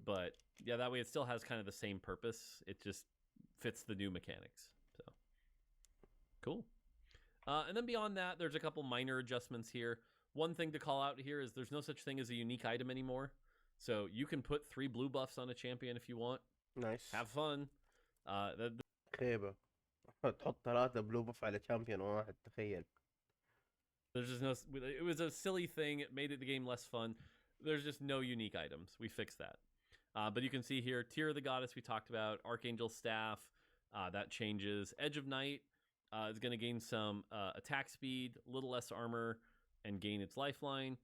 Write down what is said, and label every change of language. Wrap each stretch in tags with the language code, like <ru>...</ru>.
<en>But yeah, that way it still has kind of the same purpose. It just fits the new mechanics. So cool. And then beyond that, there's a couple minor adjustments here. One thing to call out here is there's no such thing as a unique item anymore. So you can put 3 blue buffs on a champion if you want. Nice. Have fun.</en> <ar>خيبة تحط 3 blue buff على champion واحد تخيل.</ar> <en>There's just no. It was a silly thing. It made the game less fun. There's just no unique items. We fixed that. But you can see here, Tear of the Goddess we talked about, Archangel Staff, that changes. Edge of Night is going to gain some attack speed, a little less armor, and gain its lifeline.</en>